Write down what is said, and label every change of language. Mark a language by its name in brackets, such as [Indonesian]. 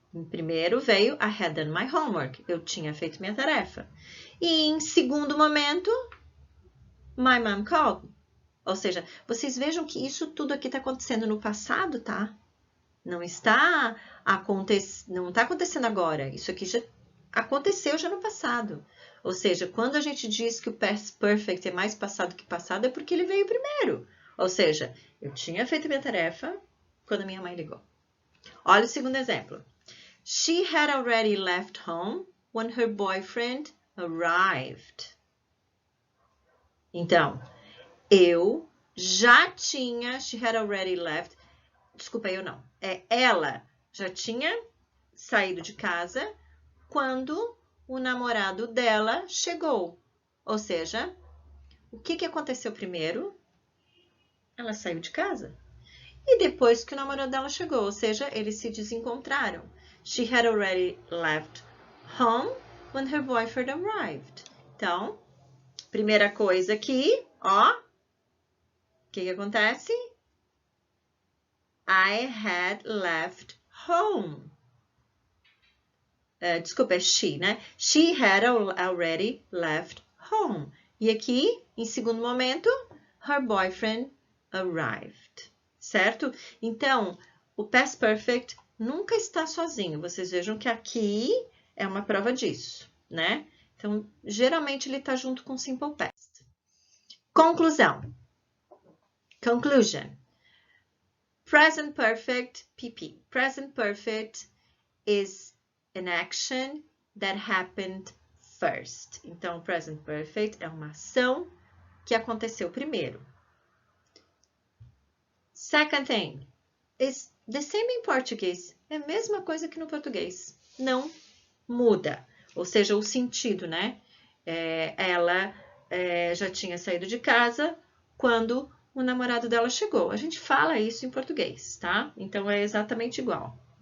[English] Primeiro veio I had done my homework. [Portuguese] Eu tinha feito minha tarefa. E em segundo momento, my mom called. Ou seja, vocês vejam que isso tudo aqui está acontecendo no passado, tá? Não está acontecendo agora. Isso aqui já aconteceu já no passado. Ou seja, quando a gente diz que o past perfect é mais passado que passado, é porque ele veio primeiro. Ou seja, eu tinha feito minha tarefa quando a minha mãe ligou. Olha o segundo exemplo. [English] She had already left home when her boyfriend arrived. [Portuguese] Então, eu já tinha, she had already left, desculpa, eu não. Ela já tinha saído de casa quando o namorado dela chegou. Ou seja, o que aconteceu primeiro? Ela saiu de casa. E depois que o namorado dela chegou, ou seja, eles se desencontraram. [English] She had already left home when her boyfriend arrived. [Portuguese] Então, primeira coisa aqui, ó. [English] O que acontece? I had left home. [Portuguese] Desculpa, é she, né? [English] She had already left home. [Portuguese] E aqui, em segundo momento, her boyfriend arrived. Certo? Então, o past perfect nunca está sozinho. Vocês vejam que aqui é uma prova disso, né? Então, geralmente ele está junto com simple past. [English] Conclusão. Conclusion. Present perfect, PP. Present perfect is an action that happened first. [Portuguese] Então, present perfect é uma ação que aconteceu primeiro. [English] Second thing is the same in Portuguese. [Portuguese] É a mesma coisa que no português. Não muda. Ou seja, o sentido, né? Ela já tinha saído de casa quando o namorado dela chegou. A gente fala isso em português, tá? Então, é exatamente igual.